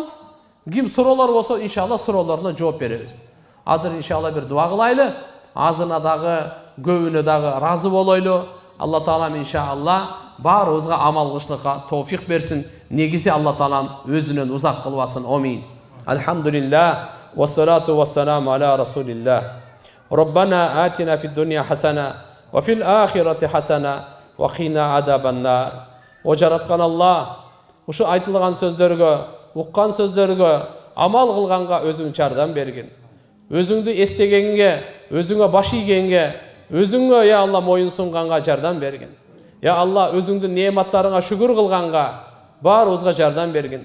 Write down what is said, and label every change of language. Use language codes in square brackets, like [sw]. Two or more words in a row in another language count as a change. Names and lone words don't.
[ky] Ким суроолор болсо иншалла суроолоруна жооп беребиз. Азыр иншалла бир дуа кылайлы. Азына дагы, көбүнө дагы разы болойлу. Алла таалам иншалла баарыбызга амал кылышлыкка товфик берсин. Негизи Алла таалам өзүнөн узак кылбасын. Амин. [ar] الحمد لله والصلاة والسلام على رسول الله. ربنا آتنا في الدنيا حسنة وفي الآخرة حسنة وقنا عذاب النار. [ky] О жараткан Алла, ушу айтылган сөздөргө, уккан сөздөргө амал кылганга өзүң жардам бергин. Өзүңдү эстегенге, өзүңө баш ийгенге, өзүңө я Алла моюн сунганга жардам бергин. Я Алла, өзүңдүн неаматтарыңа шүгүр кылганга баарыбызга жардам бергин.